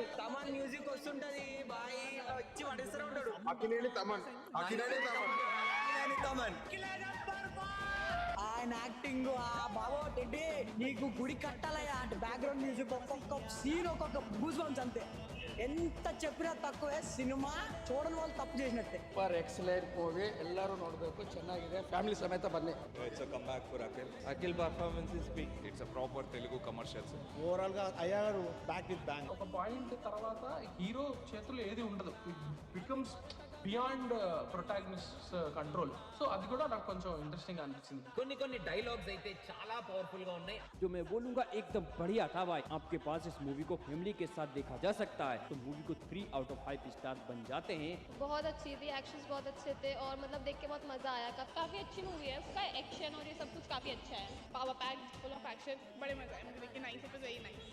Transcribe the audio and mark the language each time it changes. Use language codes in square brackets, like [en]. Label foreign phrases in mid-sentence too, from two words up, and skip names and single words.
[te] తమన్ మ్యూజిక్ వస్తుంటది, బాయ్ వచ్చి వడిస్తూ ఉంటాడు. అకినేని తమన్. ఆయన యాక్టింగ్, ఆ బాబో టెడ్డి నీకు గుడి కట్టాలయ్యా అంటే [en] background music [te] ఒక్కొక్క సీన్ ఒక్కొక్క [en] goose bumps [te] అంతే. ఎంత చెప్పినా తక్కువే సినిమా చూడని వాళ్ళు తప్పు చేసినట్టే. [en] super excellent movie, [kn] ಎಲ್ಲರೂ ನೋಡಬೇಕು, ಚೆನ್ನಾಗಿದೆ, ಫ್ಯಾಮಿಲಿ ಸಮೇತ ಬನ್ನಿ. [en] It's a comeback for Akhil performance is peak. It's a proper Telugu commercial. [te] ఓవరాల్ గా అయ్యారు [en] back with bang. [te] ఒక పాయింట్ తర్వాత హీరో చేతుల్లో ఏది ఉండదు, [en] becomes beyond protagonist control. [te] సో అది కూడా నాకు కొంచెం ఇంట్రెస్టింగ్ అనిపించింది. కొన్ని డైలాగ్స్ అయితే చాలా పవర్ఫుల్ గా ఉన్నాయి. [hi] जो मैं बोलूंगा एकदम बढ़िया था भाई. आपके पास इस मूवी को फैमिली के साथ देखा जा सकता है, तो मूवी को [en] 3 out of 5 star [hi] बन जाते हैं. बहुत अच्छी थी, एक्शंस बहुत अच्छे थे और मतलब देख के बहुत मजा आया. काफी अच्छी मूवी है, उसका एक्शन और ये सब कुछ काफी अच्छा है. [en] power packed, full of action, [hi] बड़े मजा आए मुझे देख के. [en] Nice, it was very nice.